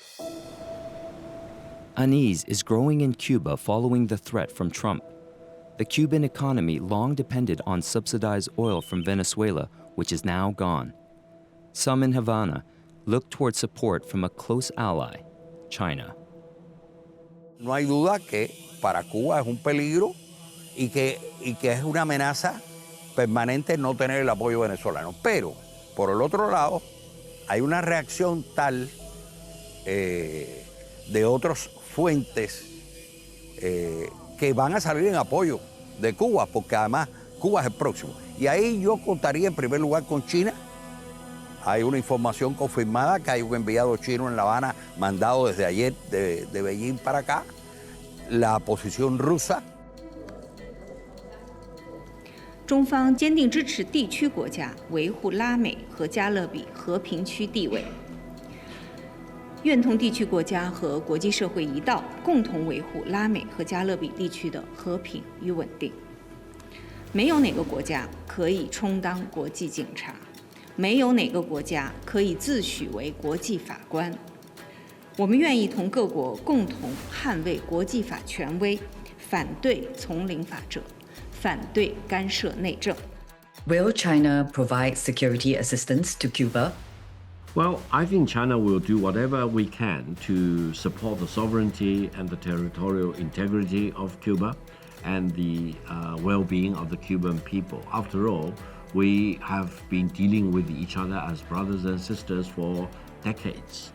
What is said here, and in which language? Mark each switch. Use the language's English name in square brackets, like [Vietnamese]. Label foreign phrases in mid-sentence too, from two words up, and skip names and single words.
[English] Unease is growing in Cuba following the threat from Trump. The Cuban economy long depended on subsidized oil from Venezuela, which is now gone. Some in Havana look toward support from a close ally, China. [Spanish] No hay duda que para Cuba es un peligro y que es una amenaza permanente no tener el apoyo venezolano. Pero, por el otro lado, hay una reacción tal de otras fuentes que van a salir en apoyo de Cuba, porque además Cuba es el próximo. Y ahí yo contaría en primer lugar con China. Hay una información confirmada que hay un enviado chino en La Habana mandado desde ayer de Beijing para acá. La posición rusa. [Chinese] 中方坚定支持地区国家维护拉美和加勒比和平区地位，愿同地区国家和国际社会一道，共同维护拉美和加勒比地区的和平与稳定。没有哪个国家可以充当国际警察，没有哪个国家可以自诩为国际法官。我们愿意同各国共同捍卫国际法权威，反对从零法则，反对干涉内政。 [English] Will China provide security assistance to Cuba? Well, I think China will do whatever we can to support the sovereignty and the territorial integrity of Cuba and the well-being of the Cuban people. After all, we have been dealing with each other as brothers and sisters for decades.